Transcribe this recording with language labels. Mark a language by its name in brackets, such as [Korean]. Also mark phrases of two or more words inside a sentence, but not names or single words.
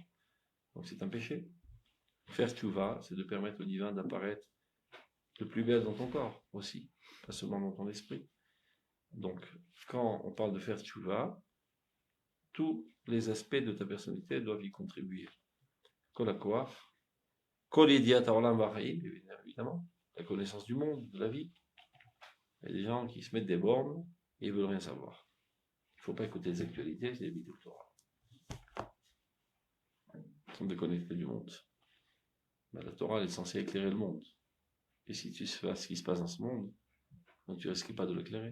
[French] Donc c'est un péché. Faire tchouva, c'est de permettre au divin d'apparaître le plus belle dans ton corps aussi, pas seulement dans ton esprit. Donc, quand on parle de faire tchouva, tous les aspects de ta personnalité doivent y contribuer. [Hebrew] כל הכח, כל ידיעת העולם והחיים, [French] évidemment, la connaissance du monde, de la vie. Il y a des gens qui se mettent des bornes et ils veulent rien savoir. Il ne faut pas écouter les actualités, c'est éviter le Torah. Ils sont déconnectés du monde. Mais la Torah elle est censée éclairer le monde. Et si tu sais ce qui se passe dans ce monde, donc tu risques pas de l'éclairer.